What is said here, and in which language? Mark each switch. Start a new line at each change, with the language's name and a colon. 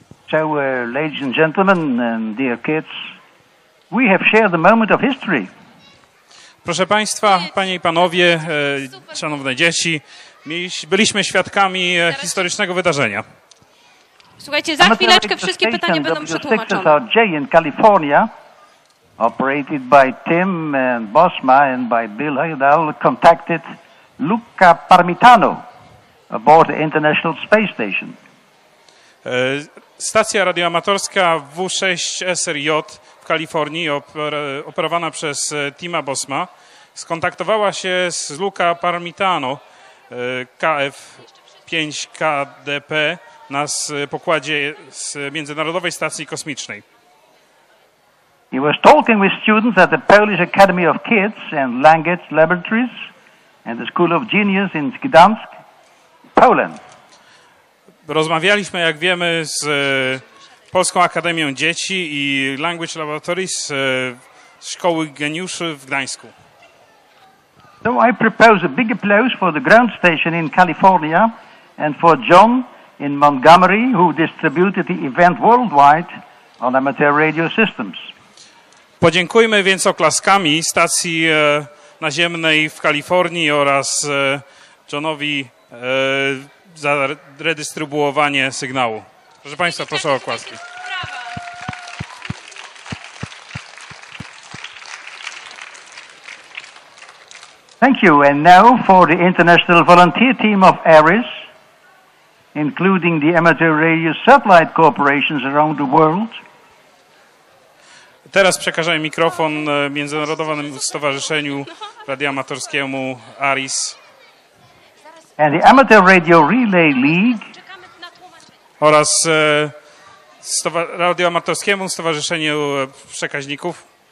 English: So, ladies and gentlemen, and dear kids, we have shared a moment of history.
Polish: Proszę Państwa, Panie i Panowie, szanowne dzieci, byliśmy świadkami historycznego wydarzenia. Słuchajcie, za chwileczkę wszystkie pytania będą przetłumaczone.
English: in California, operated by Tim and Bosma and by Bill Heyerdahl, contacted Luca Parmitano aboard the International Space Station.
Polish: Stacja radioamatorska W6 SRJ w Kalifornii, operowana przez Tima Bosma, skontaktowała się z Luca Parmitano KF-5KDP na pokładzie z Międzynarodowej Stacji Kosmicznej.
English: He was talking with students at the Polish Academy of Kids and Language Laboratories and the School of Genius in Gdańsk, Poland.
Polish: Rozmawialiśmy, jak wiemy, z Polską Akademią Dzieci i Language Laboratories Szkoły Geniuszy w Gdańsku.
English: So I propose a big applause for the ground station in California and for John in Montgomery, who distributed the event worldwide on amateur radio systems.
Polish: Podziękujmy więc oklaskami stacji naziemnej w Kalifornii oraz Johnowi za redystrybuowanie sygnału. Proszę Państwa, proszę o oklaski.
English: Thank you. And now for the International Volunteer Team of ARISS, including the amateur radio satellite corporations around the world.
Polish: Teraz przekażę mikrofon Międzynarodowemu Stowarzyszeniu Radioamatorskiemu ARISS
English: And the Amateur Radio Relay League
Polish: oraz Radioamatorskiemu Stowarzyszeniu Przekaźników